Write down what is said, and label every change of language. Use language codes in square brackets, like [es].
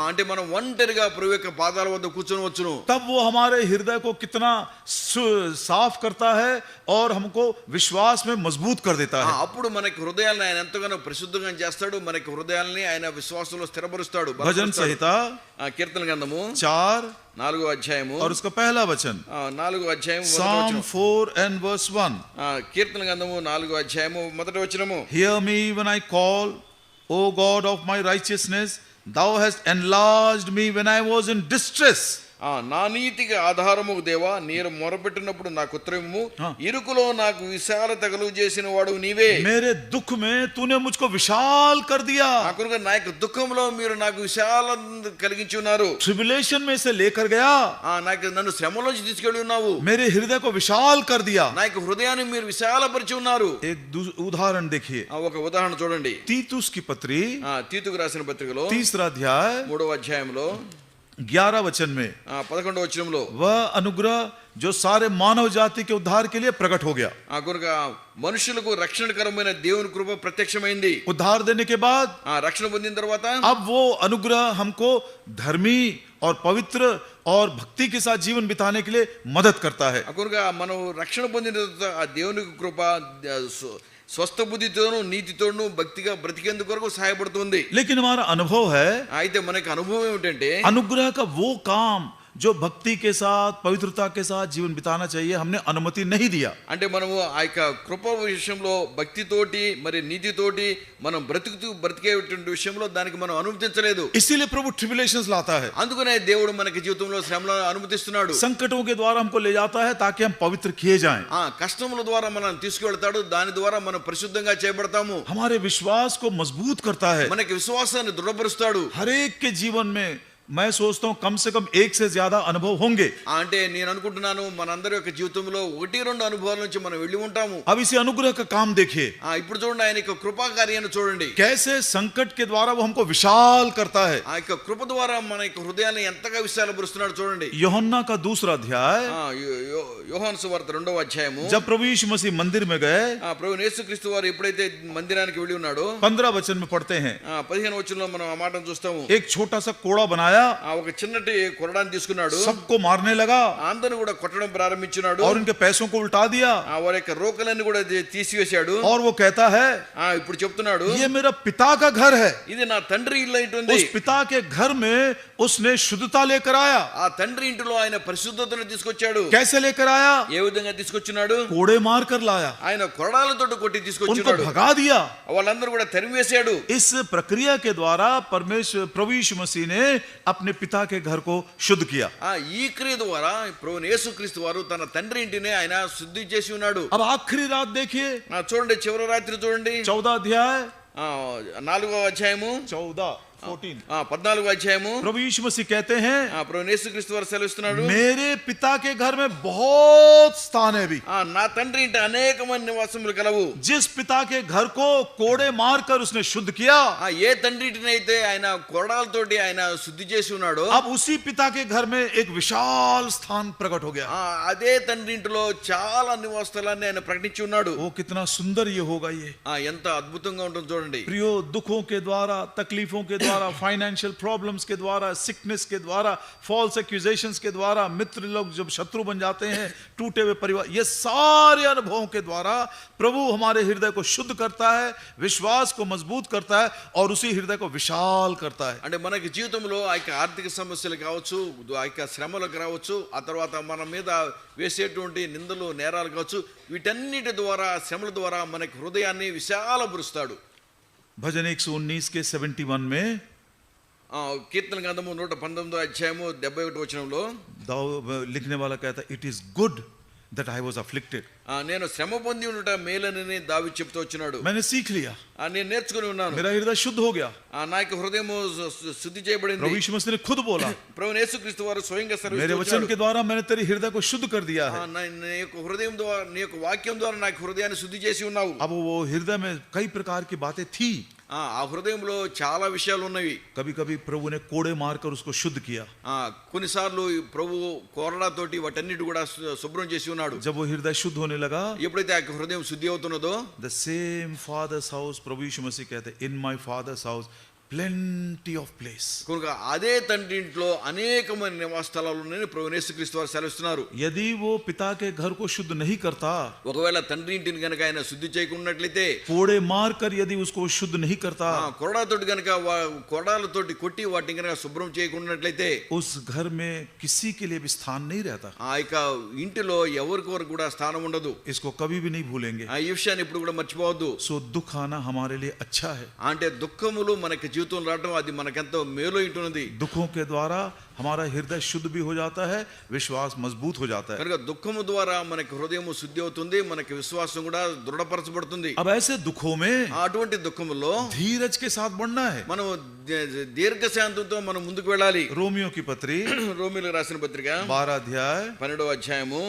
[te] అంటే మనం ఒంటరిగా ప్రభు యొక్క పాదాల వద్ద కూర్చొనవచ్చును। [hi] तब वो हमारे हृदय को कितना साफ करता है और हमको विश्वास में मजबूत कर देता है। [te] అప్పుడు మనకి హృదయాలను ఆయన ఎంతగానో పరిశుద్ధంగా చేస్తాడు, మనకి హృదయాలని ఆయన విశ్వాసంలో స్థిరపరుస్తాడు। [hi] भजन संहिता [te] కీర్తన గ్రంథము 4 అధ్యాయము [hi] और उसका पहला वचन, [te] 4 అధ్యాయం [en] Psalm 4 and verse 1, [te] కీర్తన గ్రంథము 4 అధ్యాయము మొదటి వచనము, [en] hear me when I call, O God of my righteousness, thou hast enlarged me when I was in distress. [te] నా నీతికి ఆధారము దేవా, నేను మొరపెట్టినప్పుడు నాకు ఉత్తరము, ఇరుకులో నాకు విశాలత కలుగు చేసిన వాడు నీవే. [hi] मेरे दुख में तूने मुझको विशाल कर दिया. [te] నా యొక్క దుఃఖంలో మీరు నాకు విశాలం కలిగించి ఉన్నారు. [hi] ट्रिबुलेशन में से लेकर गया, [te] నన్ను శ్రమలోంచి తీసుకెళ్ళి ఉన్నావు. [hi] मेरे हृदय को विशाल कर दिया. [te] నా యొక్క హృదయాన్ని మీరు విశాలపరిచి ఉన్నారు. [hi] एक उदाहरण देखिए, [te] ఒక ఉదాహరణ చూడండి. [hi] तीतुस की पत्री, [te] తీతుకు రాసిన పత్రికలో [hi] 3रा अध्याय [te] 3వ అధ్యాయంలో [hi] 11 वचन में [te] 11వ వచనంలో [hi] वह अनुग्रह जो सारे मानव जाति के उद्धार के लिए प्रकट हो गया. [te] కనుక మనుషులకు రక్షణకరమైన దేవుని కృప ప్రత్యక్షమైంది. [hi] उद्धार देने के बाद [te] రక్షణ పొందిన తర్వాత [hi] अब वो अनुग्रह हमको धर्मी और पवित्र और भक्ति के साथ जीवन बिताने के लिए मदद करता है. [te] కనుక మనం రక్షణ పొందిన తర్వాత ఆ దేవుని కృప స్వస్థ బుద్ధితోను నీతితోను భక్తిగా బ్రతికేందుకు కొరకు సహాయపడుతుంది. [hi] लेकिन हमारा अनुभव है, [te] అయితే మనకి అనుభవం ఏమిటంటే [hi] अनुग्रह का वो काम जो भक्ति के साथ पवित्रता के साथ जीवन बिताना चाहिए हमने अनुमति नहीं दिया. [te] అంటే మనము ఆ యొక్క కృప విషయంలో భక్తితోటి మరి నీతితోటి మనం బ్రతికేటువంటి విషయంలో దానికి మనం అనుమతించలేదు. [hi] इसीलिए प्रभु ट्रिबुलेशंस लाता है. [te] అందుకనే దేవుడు మనకి జీవితంలో శ్రమలను అనుమతిస్తున్నాడు. [hi] संकटों के द्वारा हमको ले जाता है ताकि हम पवित्र किए जाएं. [te] కష్టముల ద్వారా మనం తీసుకువెళ్తాడు. దాని ద్వారా మనం పరిశుద్ధంగా చేయబడతాము. [hi] हमारे विश्वास को मजबूत करता है. [te] మనకి విశ్వాసాన్ని దృఢపరుస్తాడు. [hi] हर एक के जीवन में मैं सोचता हूं कम से कम एक से ज्यादा अनुभव होंगे. [te] అంటే నేను అనుకుంటున్నాను మనందరి యొక్క జీవితంలో 1-2 అనుభవాల నుంచి మనం వెళ్ళి ఉంటాము. [hi] अब इसी अनुग्रह का काम देखिए. [te] ఇప్పుడు చూడండి ఆయన యొక్క కృపా కార్యాన్ని చూడండి. [hi] कैसे संकट के द्वारा वो हमको विशाल करता है. [te] ఆ యొక్క కృప ద్వారా మన యొక్క హృదయాన్ని ఎంతగా విశాలపరుస్తున్నాడు చూడండి. [hi] यूहन्ना का 2रा अध्याय, [te] యోహాను సువార్త 2వ అధ్యాయము. [hi] जब प्रभु यीशु मसीह मंदिर में गए, [te] ప్రభు యేసుక్రీస్తు వారు ఎప్పుడైతే మందిరానికి వెళ్ళి ఉన్నాడో [hi] 15 वचन में पढ़ते हैं, [te] 15వ వచనంలో మనం ఆ మాటను చూస్తాము. [hi] एक छोटा सा कोड़ा बनाया, [te] ఒక చిన్నటి కొరడాన్ని తీసుకున్నాడు. [hi] सबको मारने लगा [te] అందరిని కూడా కొట్టడం ప్రారంభించాడు. [hi] और उनके पैसों को उल्टा दिया. [te] వారి యొక్క రోకలన్నీ కూడా తీసివేశాడు. [hi] और वो कहता है, [te] ఇప్పుడు చెప్తున్నాడు, [hi] ये मेरा पिता का घर है. [te] ఇది నా తండ్రి ఇల్లు ఉంటుంది. [hi] उस पिता के घर में उसने शुद्धता लेकर आया. [te] ఆ తండ్రి ఇంటిలో ఆయన పరిశుద్ధతను తీసుకొచ్చాడు. [hi] कैसे लेकर आया? [te] ఏ విధంగా తీసుకొచ్చాడు? [hi] कोड़े मार कर लाया. [te] ఆయన కొరడాలతో కొట్టి [hi] उनको [te] తీసుకొచ్చాడు. [hi] भगा दिया. [te] వాళ్ళందరూ కూడా తరిమివేశాడు. [hi] इस प्रक्रिया के द्वारा परमेश्वर प्रभु यीशु मसीह ने अपने पिता के घर को शुद्ध किया. [te] ఈ క్రియ ద్వారా ప్రభువు యేసుక్రీస్తు వారు తన తండ్రి ఇంటిని ఆయన శుద్ధి చేసి ఉన్నాడు. [hi] अब आखिरी रात देखिए, [te] చూడండి చివరి రాత్రి చూడండి. [hi] 14 अध्याय [te] 4వ అధ్యాయము 14వ అధ్యాయము. [hi] प्रभु यीशु मसीह कहते हैं, [te] ప్రభువు యేసుక్రీస్తు వారు సెలవిస్తున్నాడు, [hi] मेरे पिता के घर में बहुत स्थान है भी. [te] నా తండ్రి ఇంటి అనేకమైన నివాసములు కలవు. [hi] जिस पिता के घर को कोड़े मारकर उसने शुद्ध किया, [te] ఏ తండ్రి ఇంటిని అయితే ఆయన కొరడాలతోటి ఆయన శుద్ధి చేసి ఉన్నాడో, [hi] अब उसी पिता के घर में एक विशाल स्थान प्रकट हो गया. [te] అదే తండ్రి ఇంటిలో చాలా నివాస స్థలాన్ని ఆయన ప్రకటించి ఉన్నాడు. [hi] वो कितना सुंदर ये होगा. ये [te] ఎంత అద్భుతంగా ఉంటుంది చూడండి. [hi] प्रियो, दुखों के द्वारा, तकलीफों के द्वारा, [en] financial problems [hi] के द्वारा, सिकनेस के द्वारा, [en] false accusations [hi] के द्वारा, मित्र लोग जब शत्रु बन जाते हैं, टूटे हुए परिवार, ये सारे अनुभवों के द्वारा प्रभु हमारे हृदय को शुद्ध करता है, विश्वास को मजबूत करता है और उसी हृदय को विशाल करता है. [te] అంటే మనకి జీవితంలో ఆ యొక్క ఆర్థిక సమస్యలు కావచ్చు, ఆ యొక్క శ్రమలకు రావచ్చు, ఆ తర్వాత మన మీద వేసేటువంటి నిందలు నేరాలు కావచ్చు, వీటన్నిటి ద్వారా శ్రమల ద్వారా మనకి హృదయాన్ని విశాలపరుస్తాడు. [hi] भजन 119 के 71 में [te] కీర్తన గ్రంథము 119వ అధ్యాయము 71వ వచనంలో [hi] लिखने वाला कहता है, [en] It is good that I was afflicted. [te] నేను శ్రమ పొంది ఉండుట మేలని దావీదు చెప్తూ వచ్చినాడు. [hi] मैंने सीख लिया, [te] నేను నేర్చుకుని ఉన్నాను. [hi] मेरा हृदय शुद्ध हो गया. [te] నా యొక్క హృదయము శుద్ధి చేయబడింది. [hi] प्रभु यीशु मसीह ने खुद बोला, [te] ప్రభువు యేసుక్రీస్తు వారు స్వయంగా [hi] मेरे वचन के द्वारा मैंने तेरे हृदय को शुद्ध कर दिया है. [te] నీ యొక్క హృదయం ద్వారా నీ యొక్క వాక్యం ద్వారా నా హృదయాన్ని శుద్ధి చేసి ఉన్నావు. [hi] अब वो हृदय में कई प्रकार की बातें थी. [te] ఆ హృదయంలో చాలా విషయాలు ఉన్నవి. [hi] कभी कभी प्रभु ने कोड़े मारकर उसको शुद्ध किया. [te] కొన్నిసార్లు ప్రభు కోరడాతోటి వాటన్నిటి కూడా శుభ్రం చేసి ఉన్నాడు. [hi] जब वो हृदय शुद्ध होने लगा, [te] ఎప్పుడైతే ఆ హృదయం శుద్ధి అవుతున్నదో, [en] the same father's house, [hi] प्रभु यीशु मसीह कहते हैं, [en] in my father's house plenty of place. [te] కనుక అదే తండ్రి ఇంట్లో అనేకమైన నివాస స్థలాలు ఉన్నాయని ప్రభువు యేసుక్రీస్తు వారు సెలవిస్తున్నారు. [hi] यदि वो पिता के घर को शुद्ध नहीं करता, [te] ఒకవేళ తండ్రి ఇంటిని గనక ఆయన శుద్ధి చేయకున్నట్లయితే, [hi] कोड़े मारकर यदि उसको शुद्ध नहीं करता, [te] కొరడాతోటి గనక కొరడాలతోటి కొట్టి వాటిని గనక శుభ్రం చేయకున్నట్లయితే, [hi] उस घर में किसी के लिए भी स्थान नहीं रहता. [te] ఆ యొక్క ఇంటిలో ఎవరికొరకు కూడా స్థానం ఉండదు. [hi] इसको कभी भी नहीं भूलेंगे. [te] ఈ విషయాన్ని ఇప్పుడు కూడా మర్చిపోవద్దు. [hi] सो दुख आना हमारे लिए अच्छा है. [te] అంటే దుఃఖములు మనకి జీవితంలో రావడం అది మనకెంతో మేలు ఉంటున్నది. [hi] दुखों के द्वारा हमारा हृदय शुद्ध भी हो जाता है, विश्वास मजबूत हो जाता है। [te] కనుక దుఃఖము ద్వారా మనకి హృదయము శుద్ధి అవుతుంది, మనకి విశ్వాసం కూడా దృఢపరచబడుతుంది. [hi] अब ऐसे दुखों में [te] అటువంటి దుఃఖములో [hi] धीरज के साथ बढ़ना है। [te] మనం దీర్ఘశాంతంతో మనం ముందుకు వెళ్ళాలి. [hi] रोमियो की पत्री [te] రోమీయులకు రాసిన పత్రిక [hi] 12 अध्याय [te] 12వ అధ్యాయము